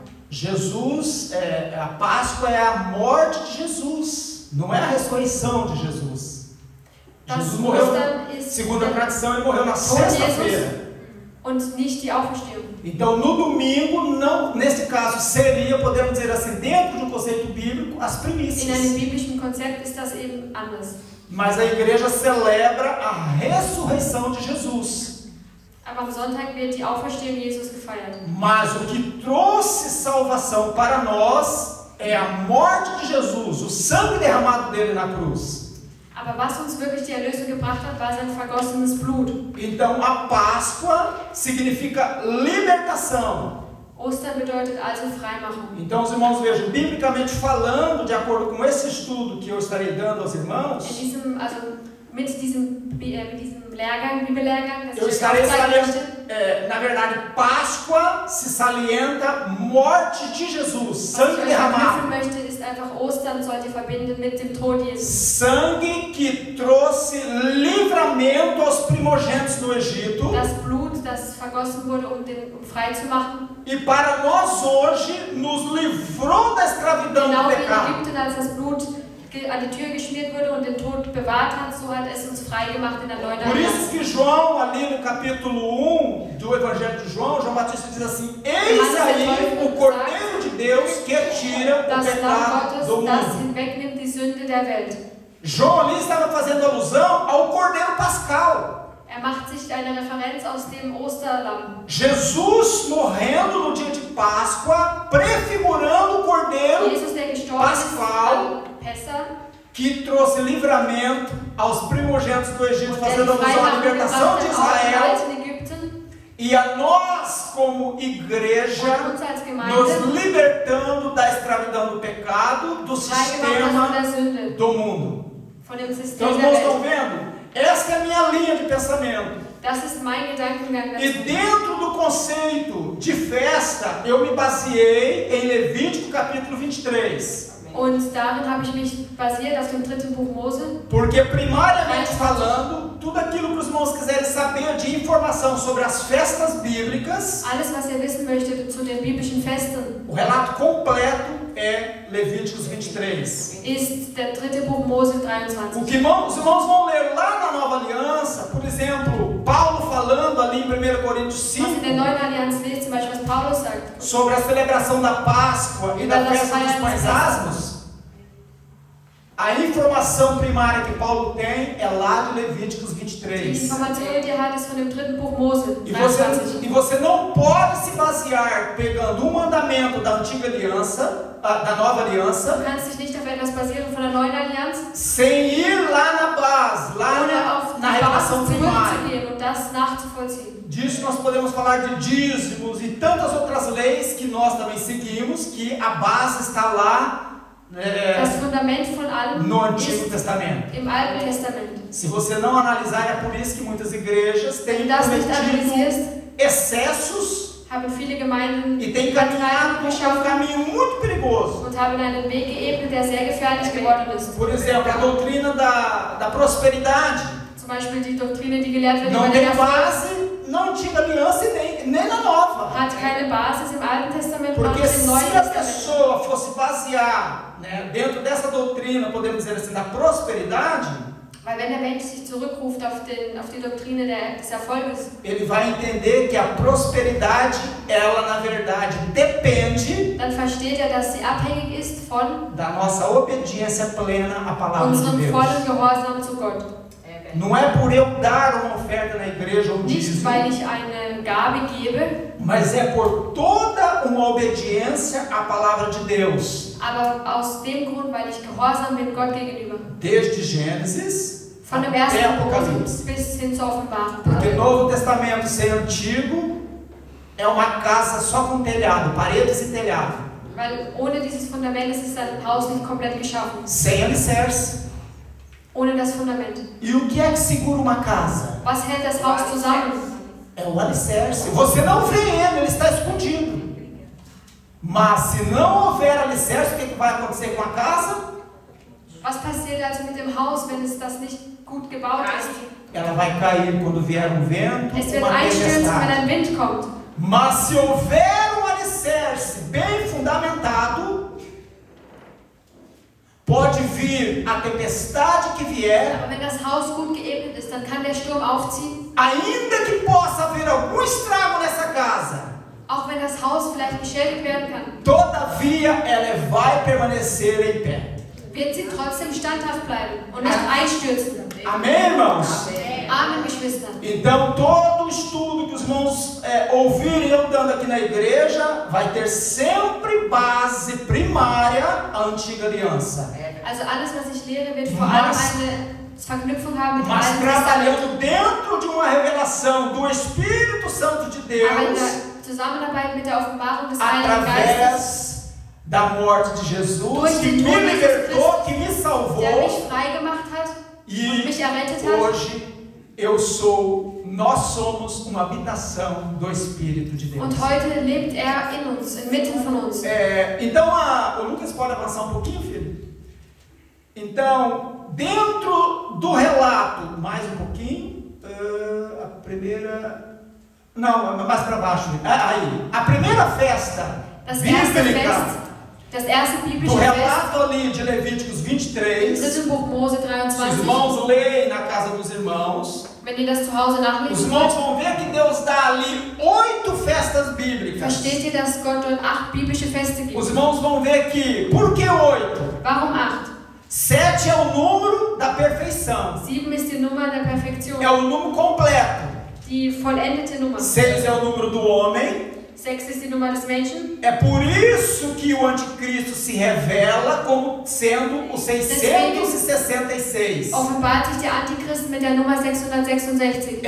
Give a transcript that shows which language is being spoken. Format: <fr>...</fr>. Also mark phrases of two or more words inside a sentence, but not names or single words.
<pt>Jesus, a Páscoa é a morte de Jesus, não é a ressurreição de Jesus.</pt> <de>Das</de> <pt>Jesus morreu,</pt> <de>Ostern ist</de> <pt>segundo a tradição, ele morreu na</pt> <de>Tod Jesus</de> <pt>sexta-feira.</pt> <de>und nicht die Auferstehung.</de> <pt>Então, no domingo, não, nesse caso, seria, podemos dizer assim, dentro de um conceito bíblico, as</pt> <de>In einem</de> <pt>primícias.</pt> <de>biblischen Konzept ist das eben anders.</de> <pt>Mas a igreja celebra a ressurreição de Jesus.</pt> <de>Aber am Sonntag wird die Auferstehung Jesus gefeiert.</de> <pt>Mas o que trouxe salvação para nós é a morte de Jesus, o sangue derramado dele na cruz.</pt> <de>Aber was uns wirklich die Erlösung gebracht hat, war sein vergossenes Blut.</de> <pt>Então a Páscoa significa libertação.</pt> <de>Ostern bedeutet also Freimachung.</de> <pt>Então os irmãos vejam, biblicamente falando, de acordo com esse estudo que eu estarei dando aos irmãos,</pt> <de>Mit diesem Lehrgang, Bibellehrgang, das</de> <pt>eu</pt> <de>ich</de> <pt>estarei</pt> <de>aufzeigen möchte,</de> <pt>salientando, na verdade, Páscoa se salienta morte de Jesus, sangue derramado.</pt> <de>möchte, ist ist einfach, Ostern sollt ihr verbinden mit dem Tod Jesu.</de> <pt>Sangue que trouxe livramento aos primogênitos no Egito.</pt> <de>Das Blut, das vergossen wurde, um frei zu machen.</de> <pt>E para nós hoje, nos livrou da escravidão</pt> <de>Genau</de> <pt>do</pt> <de>wie in</de> <pt>pecado.</pt> <de>Ägypten, als das Blut an die Tür geschmiert wurde und den Tod bewahrt hat, so hat es uns frei gemacht in der neuen</de> <pt>Por isso</pt> <de>Allianz.</de> <pt>que João, ali no capítulo 1 do Evangelho de João Batista diz assim: eis aí o Cordeiro de Deus que tira o</pt> <de>Das Lamm</de> <pt>pecado</pt> <de>Gottes,</de> <pt>do</pt> <de>das</de> <pt>mundo.</pt> <de>hinwegnimmt die Sünde der Welt.</de> <pt>João ali estava fazendo alusão ao Cordeiro Pascal.</pt> <de>Macht sich eine Referenz aus dem Osterlamm.</de> <pt>Jesus morrendo no dia de Páscoa, prefigurando o Cordeiro</pt> <de>Jesus, der gestorben</de> <pt>Pascal,</pt> <de>ist an Pessach,</de> <pt>que trouxe livramento aos primogênitos do Egito,</pt> <de>der</de> <pt>fazendo</pt> <de>die</de> <pt>alusão à</pt> <de>Freiheit</de> <pt>libertação de</pt> <de>gebracht hat aus dem</de> <pt>Israel.</pt> <de>alten Ägypten.</de> <pt>E a nós, como igreja,</pt> <de>Und uns als Gemeinde,</de> <pt>nos libertando da escravidão do pecado, do</pt> <de>frei gemacht hat von der</de> <pt>sistema</pt> <de>Sünde,</de> <pt>do mundo.</pt> <de>von dem</de> <pt>Então,</pt> <de>System</de> <pt>os</pt> <de>der</de> <pt>irmãos estão</pt> <de>Welt.</de> <pt>vendo? Essa é a minha linha de pensamento.</pt> <de>Das ist mein Gedankengang</de> <pt>E</pt> <de>dazu.</de> <pt>dentro do conceito de festa, eu me baseei em Levítico capítulo 23.</pt> <de>Und darin habe ich mich basiert auf dem 3. Buch Mose.</de> <pt>Porque, primariamente falando, tudo aquilo que os irmãos quiserem saber de informação sobre as festas bíblicas,</pt> <de>Alles, was ihr wissen möchtet zu den biblischen Festen,</de> <pt>o relato completo é Levíticos 23.</pt> <de>ist der 3. Buch Mose 23.</de> <pt>O que os irmãos vão ler lá na Nova Aliança, por exemplo, Paulo falando ali em 1 Coríntios</pt> <de>Was in der</de> <pt>5,</pt> <de>neuen Allianz lest, zum Beispiel was Paulus sagt,</de> <pt>sobre a celebração da Páscoa e da festa dos pães asmos, a informação primária que Paulo tem é lá de Levíticos</pt> <de>die</de> <pt>23.</pt> <de>Information, die er hat, ist von dem 3. Buch Mose</de> <pt>E</pt> <de>23.</de> <pt>você não pode se basear pegando um mandamento da antiga aliança, da nova aliança,</pt> <de>Du kannst dich nicht auf etwas basieren von der neuen Allianz,</de> <pt>sem ir lá na base, lá</pt> <de>ohne auf</de> <pt>na</pt> <de>die</de> <pt>revelação</pt> <de>Basis</de> <pt>primária.</pt> <de>zurückzugehen und das nachzuvollziehen.</de> <pt>Disso nós podemos falar de dízimos e tantas outras leis que nós também seguimos, que a base está lá</pt> <de>Das Fundament von allem</de> <pt>no Antigo</pt> <de>ist</de> <pt>Testamento.</pt> <de>im Alten Testament.</de> <pt>Se você não analisar, é por isso que muitas igrejas</pt> <de>Wenn</de> <pt>têm</pt> <de>du das nicht</de> <pt>cometido</pt> <de>analysierst,</de> <pt>excessos</pt> <de>haben viele Gemeinden</de> <pt>e têm caminhado por um</pt> <de>geschaffen</de> <pt>caminho muito perigoso.</pt> <de>und haben einen Weg geebnet, der sehr gefährlich geworden ist.</de> <pt>Por exemplo, a doutrina da prosperidade</pt> <de>Zum Beispiel die Doktrine, die gelehrt wird</de> <pt>não</pt> <de>über</de> <pt>tem</pt> <de>den Erfolg,</de> <pt>base na Antiga Aliança e nem na Nova.</pt> <de>hat keine Basis im Alten Testament und auch</de> <pt>Porque</pt> <de>nicht im Neuen</de> <pt>se a</pt> <de>Testament.</de> <pt>pessoa fosse basear, né, dentro dessa doutrina, podemos dizer assim, da prosperidade,</pt> <de>Weil wenn der Mensch sich zurückruft auf die Doktrine des Erfolges,</de> <pt>ele vai entender que a prosperidade, ela na verdade depende</pt> <de>dann versteht er, dass sie abhängig ist von</de> <pt>da nossa obediência plena à palavra de</pt> <de>unserem</de> <pt>Deus.</pt> <de>vollen Gehorsam zu Gott.</de> <pt>Não é por eu dar uma oferta na igreja ou</pt> <de>Nicht,</de> <pt>dízimo,</pt> <de>weil ich eine Gabe gebe,</de> <pt>mas é por toda uma obediência à palavra de Deus.</pt> <de>aber aus dem Grund, weil ich gehorsam bin Gott gegenüber.</de> <pt>Desde Gênesis</pt> <de>Von dem</de> <pt>até</pt> <de>ersten</de> <pt>Apocalipse.</pt> <de>Buch bis hin zur Offenbarung.</de> <pt>Porque Novo Testamento sem Antigo é uma casa só com telhado, paredes e telhado.</pt> <de>Weil ohne dieses Fundament ist ein Haus nicht komplett geschaffen.</de> <pt>Sem alicerce.</pt> <de>Ohne das Fundament.</de> <pt>E o que é que segura uma casa?</pt> <de>Was hält das Haus zusammen?</de> <pt>É o alicerce. Você não vê ele está escondido. Mas se não houver alicerce, o que vai acontecer com a casa?</pt> <de>Was passiert also mit dem Haus, wenn es das nicht gut gebaut ist?</de> <pt>Ela vai cair quando vier um vento,</pt> <de>Es wird</de> <pt>uma</pt> <de>einstürzen, wenn</de> <pt>tempestade.</pt> <de>ein Wind kommt.</de> <pt>Mas se houver um alicerce bem fundamentado, pode vir a tempestade que vier,</pt> <de>Aber wenn das Haus gut geebnet ist, dann kann der Sturm aufziehen.</de> <pt>ainda que possa haver algum estrago nessa casa,</pt> <de>Auch wenn das Haus vielleicht beschädigt werden kann,</de> <pt>todavia ela vai permanecer em pé.</pt> <de>wird sie trotzdem standhaft bleiben und nicht einstürzen.</de> <pt>Amém, irmãos?</pt> <de>Amen, Geschwister.</de> <pt>Então, todo estudo que os irmãos ouvirem eu dando aqui na igreja vai ter sempre base primária a antiga aliança.</pt> <de>Also alles, was ich lehre, wird vor allem eine Verknüpfung haben mit dem</de> <pt>Mas</pt> <de>Alten Testament.</de> <pt>trabalhando dentro de uma revelação do Espírito Santo de</pt> <de>Aber in</de> <pt>Deus,</pt> <de>der Zusammenarbeit mit der Offenbarung des Heiligen Geistes,</de> <pt>através da morte de Jesus, que me libertou, que me</pt> <de>der</de> <pt>salvou,</pt> <de>mich frei gemacht hat und</de> <pt>e</pt> <de>mich errettet hat.</de> <pt>hoje eu sou nós somos uma habitação do Espírito de Deus. Und heute lebt er in uns, inmitten von uns. Então, o Lucas pode avançar um pouquinho, filho? Então, dentro do relato, mais um pouquinho, a primeira... Não, mais para baixo. Aí, a primeira festa bíblica...</pt> <de>Das erste biblische</de> <pt>do</pt> <de>Fest,</de> <pt>relato ali de Levíticos 23,</pt> <de>dritte Buch Mose</de> <pt>se</pt> <de>23.</de> <pt>os irmãos leem na casa dos irmãos,</pt> <de>Wenn ihr das zu Hause</de> <pt>os</pt> <de>nachlesen</de> <pt>irmãos</pt> <de>wollt,</de> <pt>vão ver que Deus dá ali 8 festas bíblicas.</pt> <de>versteht ihr, dass Gott dort 8 biblische Feste gibt.</de> <pt>Os irmãos vão ver que, por que 8?</pt> <de>Warum 8?</de> <pt>7 é o número da perfeição.</pt> <de>7 ist die Nummer der Perfektion,</de> <pt>É o número completo.</pt> <de>die vollendete Nummer.</de> <pt>6 é o número do homem.</pt> <de>6 ist die Nummer des Menschen.</de> <pt>É por isso que o anticristo se revela como sendo o 666.</pt> <de>Offenbart sich der Antichrist mit der Nummer 666.</de>